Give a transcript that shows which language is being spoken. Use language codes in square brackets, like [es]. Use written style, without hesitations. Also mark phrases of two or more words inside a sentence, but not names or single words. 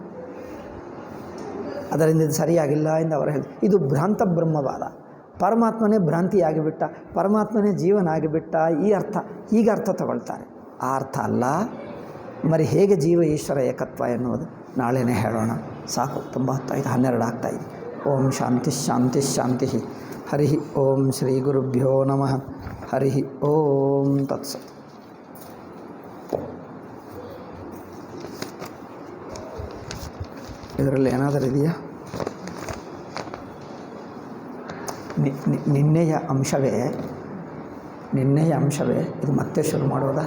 [kn] ಅದರಿಂದ ಇದು ಸರಿಯಾಗಿಲ್ಲ ಎಂದು ಅವರು ಹೇಳಿ, ಇದು ಭ್ರಾಂತ ಬ್ರಹ್ಮವಾದ. ಪರಮಾತ್ಮನೇ ಭ್ರಾಂತಿಯಾಗಿಬಿಟ್ಟ, ಪರಮಾತ್ಮನೇ ಜೀವನಾಗಿಬಿಟ್ಟ, ಈ ಅರ್ಥ, ಈಗ ಅರ್ಥ ತಗೊಳ್ತಾರೆ. ಆ ಅರ್ಥ ಅಲ್ಲ. మరి ಹೇಗೆ ಜೀವ ಈಶ್ವರ ಏಕತ್ವ ಎನ್ನುವುದು ನಾಳೆನೇ ಹೇಳೋಣ. ಸಾಕು, ತುಂಬ ಹೊತ್ತಾಯಿತು, 12 ಆಗ್ತಾಯಿದೆ. [sa] ಓಂ ಶಾಂತಿ ಶಾಂತಿ ಶಾಂತಿ. ಹರಿ ಓಂ ಶ್ರೀ ಗುರುಭ್ಯೋ ನಮಃ. ಹರಿ ಓಂ ತತ್ಸತ್. [kn] ಇದರಲ್ಲಿ ಏನಾದರೂ ಇದೆಯಾ? ನಿನ್ನೆಯ ಅಂಶವೇ ಇದು ಮತ್ತೆ ಶುರು ಮಾಡೋದಾ?